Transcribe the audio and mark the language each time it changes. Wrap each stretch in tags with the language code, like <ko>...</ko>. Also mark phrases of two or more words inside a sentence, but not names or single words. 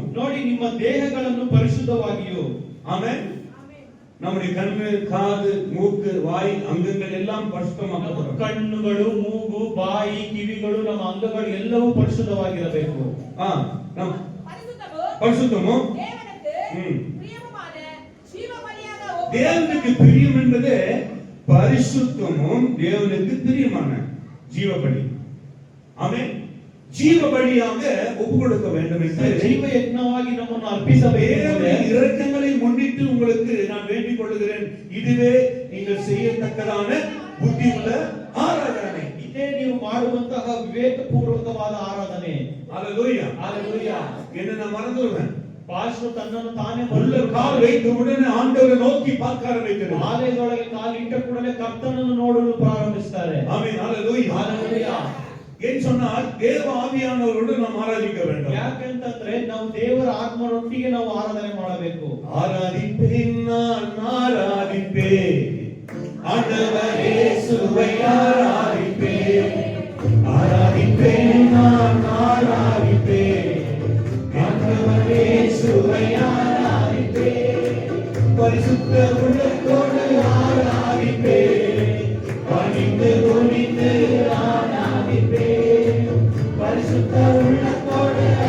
<kn>ನೋಡಿ ನಿಮ್ಮ ದೇಹಗಳನ್ನು ಪರಿಶುದ್ಧವಾಗಿಯೂ.</kn> <ta>ஆமென். நம்முடைய கண்ணு, காது, மூக்கு, வாய், அங்கங்கள் எல்லாம் பரிசுத்தமாக்கப்படும்.</ta> <kn>ಕಣ್ಣುಗಳು, ಮೂಗು, ಬಾಯಿ, ಕಿವಿಗಳು, ನಮ್ಮ ಅಂಗಗಳು ಎಲ್ಲವೂ ಪರಿಶುದ್ಧವಾಗಿರಬೇಕು.</kn> <ta>நம் பரிசுத்தமும் பரிசுத்தமும் தேவனுக்கு பிரியமுமான ஜீவ பலியாக தேவனுக்கு பிரியம் என்பது பரிசுத்தமும் தேவனுக்கு பிரியமான ஜீவபலி. ஆமென். ஜீவபலியாக ஒப்பு கொடுக்க வேண்டும் என்று</ta> <kn>ಜೀವ ಯಜ್ಞವಾಗಿ ನಮ್ಮನ್ನು ಅರ್ಪಿಸಬೇಕು.</kn> <ta>தேவனுடைய இரக்கங்களை முன்னிட்டு உங்களுக்கு நான் வேண்டிக் கொள்கிறேன். இதுவே நீங்கள் செய்யத்தக்கதான புத்தி உள்ள ஆராதனை.</ta> <kn>ಇದೇ ನೀವು ಮಾಡುವಂತಹ ವಿವೇಕಪೂರ್ವಕವಾದ ಆರಾಧನೆ.</kn> <ta>ஹalleluya ஹalleluya. என்ன நான் மறந்துடுவேன்.</ta> <kn>ಪಾಸ್ಟರ್ ತನ್ನನ್ನು ತಾನೇ</kn> <ta>உள்ள கால் வைத்த உடனே ஆண்டவரை நோக்கி பார்க்க ஆரம்பிக்கிறார்.</ta> <kn>ಆಲಯದೊಳಗೆ ಕಾಲಿಟ್ಟ ಕೂಡಲೇ ಕರ್ತನನ್ನು ನೋಡಲು ಪ್ರಾರಂಭಿಸುತ್ತಾರೆ.</kn> <ta>ஆமென். ஹalleluya ஹalleluya. ஏன் சொன்னால் தேவ ஆவியானவரோடு நாம் ஆராதிக்க வேண்டும்.</ta> <kn>ಯಾಕೆಂತಂದ್ರೆ ನಾವು ದೇವರ ಆತ್ಮರೊಟ್ಟಿಗೆ ನಾವು ಆರಾಧನೆ ಮಾಡಬೇಕು.</kn> <ta>ஆராதிப்பேன், நான் ஆராதிப்பேன், ஆண்டவரே இயேசுவை ஆராதிப்பேன், ஆராதிப்பேன், நான் ஆராதிப்பேன், ஆண்டவரே இயேசுவை ஆராதிப்பேன், பரிசுத்த உள்ளத்தோடு ஆராதிப்பேன், பணிந்து குனிந்து ஆராதிப்பேன், பரிசுத்த உள்ளத்தோடு</ta>